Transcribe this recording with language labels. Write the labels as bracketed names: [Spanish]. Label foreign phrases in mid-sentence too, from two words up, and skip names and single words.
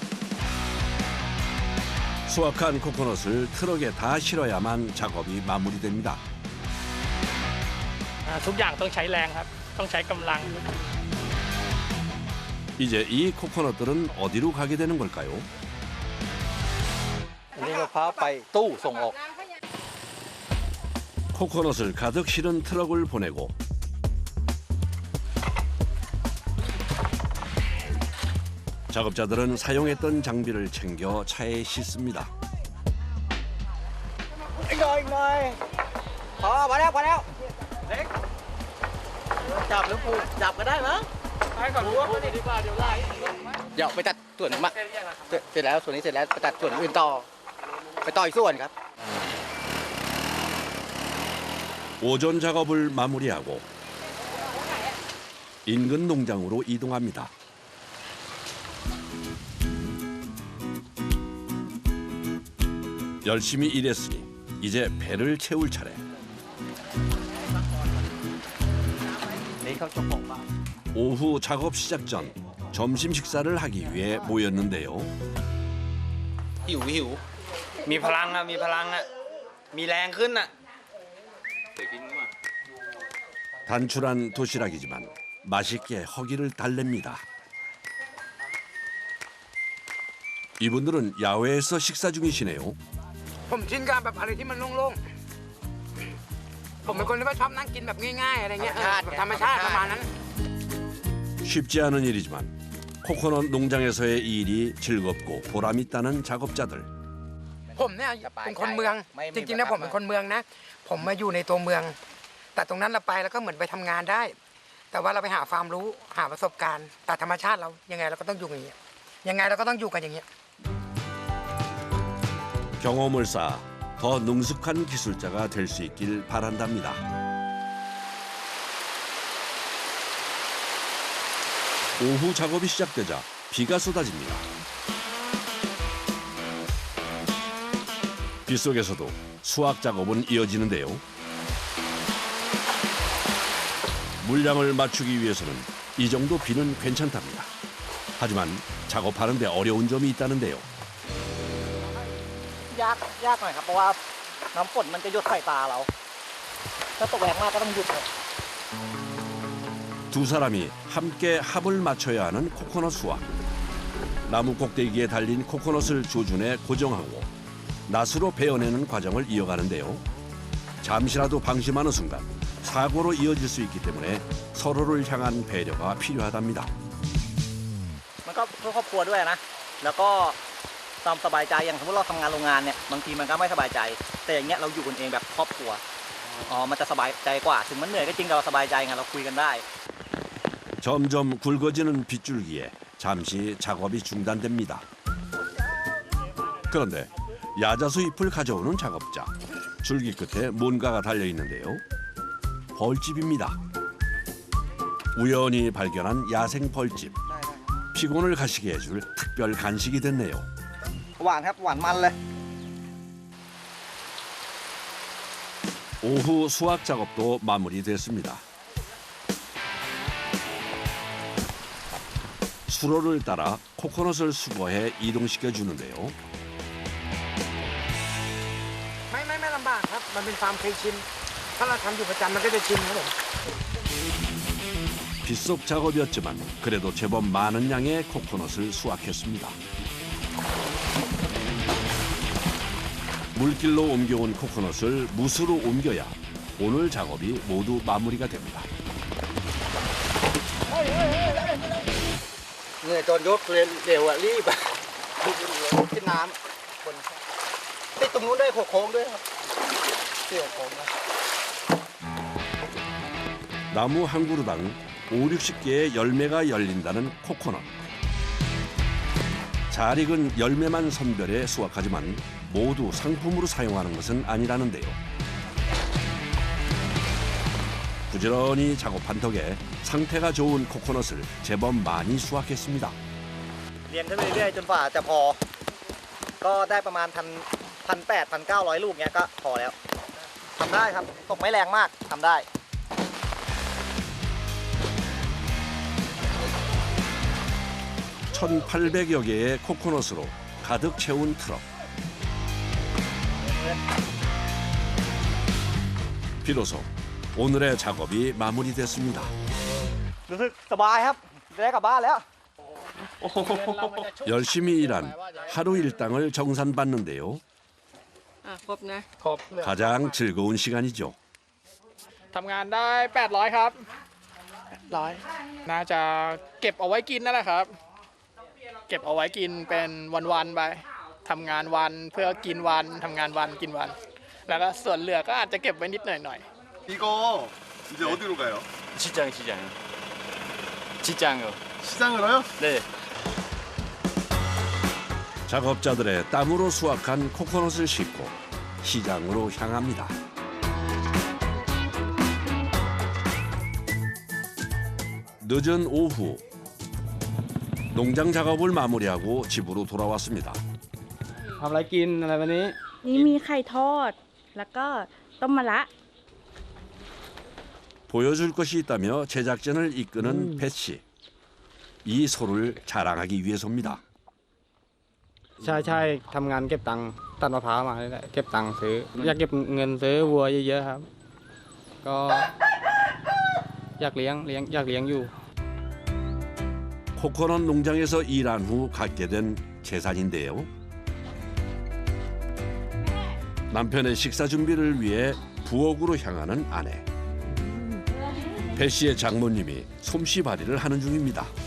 [Korean] 수확한 코코넛을 트럭에 다 실어야만 작업이 마무리됩니다. [Thai] ทุกอย่างต้องใช้แรงครับต้องใช้กำลัง [Korean] 이제 이 코코넛들은 어디로 가게 되는 걸까요? [Thai] อันนี้มะพร้าวไปตู้ส่งออก [Korean] 코코넛을 가득 실은 트럭을 보내고 작업자들은 사용했던 장비를 챙겨 차에 싣습니다. [Thai] อีกหน่อยพอแล้วเล็กจับหรือผูกจับก็ได้มั้ง เดี๋ยวไปตัดส่วนมาเสร็จแล้วส่วนนี้เสร็จแล้วไปตัดส่วนอื่นต่อไปต่ออีกส่วนครับ [Korean] 오전 작업을 마무리하고 인근 농장으로 이동합니다. 열심히 일했으니 이제 배를 채울 차례. [Thai] นี่เขาเจ้าของบ้าน [Korean] 오후 작업 시작 전 점심 식사를 하기 위해 모였는데요. [Thai] หิว มีพลังอะมีพลังอะมีแรงขึ้นอะ [Korean] 단출한 도시락이지만 맛있게 허기를 달랩니다. 이분들은 야외에서 식사 중이시네요. [Thai] ผมชินกับแบบอะไรที่มันโล่งๆผมเป็นคนที่ว่าชอบนั่งกินแบบง่ายๆอะไรเงี้ยแบบธรรมชาติประมาณนั้น [Korean] 쉽지 않은 일이지만 코코넛 농장에서의 일이 즐겁고 보람 있다는 작업자들. [Thai] ผมเนี่ยเป็นคนเมืองจริงๆนะผมเป็นคนเมืองนะ ผมมาอยู่ในตัวเมือง แต่ตรงนั้นเราไปแล้วก็เหมือนไปทำงานได้ แต่ว่าเราไปหาความรู้หาประสบการณ์แต่ธรรมชาติเรายังไงเราก็ต้องอยู่อย่างเงี้ยยังไงเราก็ต้องอยู่กันอย่างเงี้ย [Korean] 경험을 쌓아 더 능숙한 기술자가 될 수 있길 바란답니다. 오후 작업이 시작되자 비가 쏟아집니다. 빗속에서도 수확 작업은 이어지는데요. 물량을 맞추기 위해서는 이 정도 비는 괜찮답니다. 하지만 작업하는 데 어려운 점이 있다는데요. [Thai] ยากหน่อยครับเพราะว่าน้ำฝนมันจะหยดใส่ตาเราถ้าตกแรงมากก็ต้องหยุดครับ [Korean] 두 사람이 함께 합을 맞춰야 하는 코코넛 수확. 나무 꼭대기에 달린 코코넛을 조준해 고정하고 낫으로 베어내는 과정을 이어가는데요. 잠시라도 방심하는 순간 사고로 이어질 수 있기 때문에 서로를 향한 배려가 필요하답니다. [Thai] มันก็เพื่อครอบครัวด้วยนะแล้วก็ความสบายใจอย่างสมมติเราทำงานโรงงานเนี่ยบางทีมันก็ไม่สบายใจแต่อย่างเงี้ยเราอยู่กันเองแบบครอบครัวมันจะสบายใจกว่าถึงมันเหนื่อยก็จริงแต่เราสบายใจไงเราคุยกันได้ [Korean] 점점 굵어지는 빗줄기에 잠시 작업이 중단됩니다. 그런데 야자수 잎을 가져오는 작업자. 줄기 끝에 뭔가가 달려 있는데요. 벌집입니다. 우연히 발견한 야생 벌집. 피곤을 가시게 해줄 특별 간식이 됐네요. [Thai] หวานครับหวานมันเลย [Korean] 오후 수확 작업도 마무리됐습니다. 수로를 따라 코코넛을 수거해 이동시켜 주는데요. [Thai] ไม่ลำบากครับมันเป็นความเคยชินถ้าเราทำอยู่ประจำมันก็จะชินครับผม [Korean] 빗속 작업이었지만 그래도 제법 많은 양의 코코넛을 수확했습니다. 물길로 옮겨온 코코넛을 무수로 옮겨야 오늘 작업이 모두 마무리가 됩니다. [Thai] เหนื่อยตอนยกเร็วอะรีบอะขึ้นน้ำบนติดตรงนู้นได้โค้งด้วยครับเสี่ยวโค้งนะ [Korean] 나무 한 그루당 5, 60개의 열매가 열린다는 코코넛. 잘 익은 열매만 선별해 수확하지만 모두 상품으로 사용하는 것은 아니라는데요. 부지런히 작업한 덕에 상태가 좋은 코코넛을 제법 많이 수확했습니다. [Thai] เรียงขึ้นไปเรื่อยๆจนฝ่าจะพอ ก็ได้ประมาณ1,800-1,900 ลูกเนี้ยก็พอแล้วทำได้ครับตกไม่แรงมากทำได้ [Korean] 1,800여 개의 코코넛으로 가득 채운 트럭. 비로소 오늘의 작업이 마무리됐습니다. [Thai] รู้สึกสบายครับได้กลับบ้านแล้ว [Korean] 열심히 일한 하루 일당을 정산받는데요. [Thai] ครบนะ [Korean] 가장 즐거운 시간이죠. [Thai] ทำงานได้ 800 ครับ100น่าจะเก็บเอาไว้กินนั่นแหละครับ เก็บเอาไว้กินเป็นวันๆไปทำงานวันเพื่อกินวันทำงานวันกินวัน แล้วก็ส่วนเหลือก็อาจจะเก็บไว้นิดหน่อย [Korean] 이거 이제 어디로 가요? 시장이요. 시장으로요? 네. 작업자들의 땀으로 수확한 코코넛을 싣고 시장으로 향합니다. 늦은 오후 농장 작업을 마무리하고 집으로 돌아왔습니다. [Thai] ทำอะไรกินอะไรวันนี้ นี่มีไข่ทอด แล้วก็ต้มมะระ [Korean] 보여줄 것이 있다며 제작진을 이끄는 배씨. 이 소를 자랑하기 위해서입니다. [Thai] ใช่ทำงานเก็บตังค์ตัดมะพร้าวมาเลยเก็บตังค์ซื้ออยากเก็บเงินซื้อวัวเยอะๆครับ ก็อยากเลี้ยงอยู่ [Korean] 코코넛 농장에서 일한 후 갖게 된 재산인데요. 남편의 식사 준비를 위해 부엌으로 향하는 아내. 배 씨의 장모님이 솜씨발이를 하는 중입니다.